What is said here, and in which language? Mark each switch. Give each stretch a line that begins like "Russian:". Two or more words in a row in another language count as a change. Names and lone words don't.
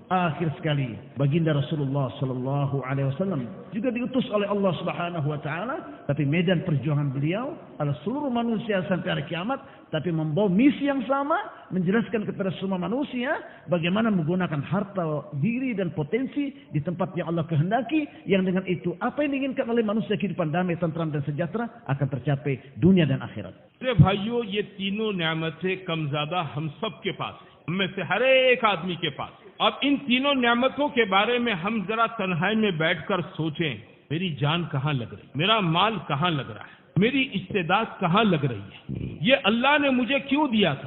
Indonesian: Akhir sekali, baginda Rasulullah
Arabic: صلى الله عليه وسلم
Indonesian: juga diutus oleh Allah
Arabic: سبحانه وتعالى,
Indonesian: tapi medan perjuangan beliau adalah seluruh manusia sampai hari kiamat, tapi membawa misi yang sama, menjelaskan kepada semua manusia bagaimana menggunakan harta, diri dan potensi di tempat yang Allah kehendaki, yang dengan itu apa yang diinginkan oleh manusia, kehidupan damai, tentram dan sejahtera akan tercapai dunia dan akhirat.
Hindi: मेरे भाइयों, ये तीनों नेमतें कम ज्यादा हम सब के पास है, हम में से हर एक आदमी के पास। अब इन तीनों नेमतों के बारे में हम जरा तन्हाई में बैठकर सोचें, मेरी जान कहाँ लग रही, मेरा माल कहाँ लग रहा है, मेरी इस्तेदाद कहाँ लग रही है, ये अल्लाह ने मुझे क्यों दिया था।